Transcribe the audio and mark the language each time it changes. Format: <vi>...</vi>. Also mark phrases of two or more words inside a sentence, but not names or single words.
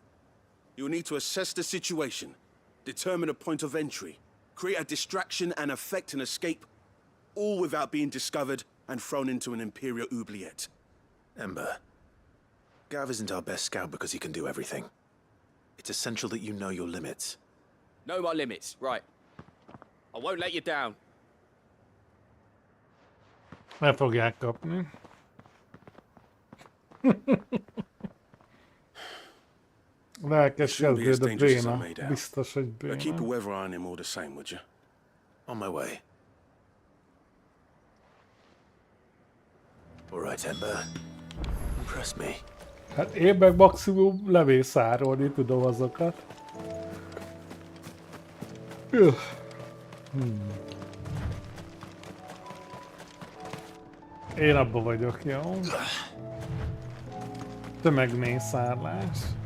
<en>You will need to assess the situation, determine a point of entry, create a distraction and effect an escape, all without being discovered and thrown into an Imperial oubliette. Ember, Gav isn't our best scout because he can do everything. It's essential that you know your limits. Know my limits, right. I won't let you down.</en> <hu>El fogják kapni. Lelkes</hu> <en>Shouldn't be as</en> <hu>kezdőd a</hu> <en>dangerous as I</en> <hu>béna.</hu> <en>made out.</en> <hu>Biztos, hogy</hu> <en>But keep a</en> <hu>béna.</hu> <en>weather eye on him all the same, would you? On my way. All right, Ember. Impress me.</en> <hu>Hát én meg maximum levészárolni tudom azokat. Én abba vagyok, jó? Tömegmészárlás.</hu>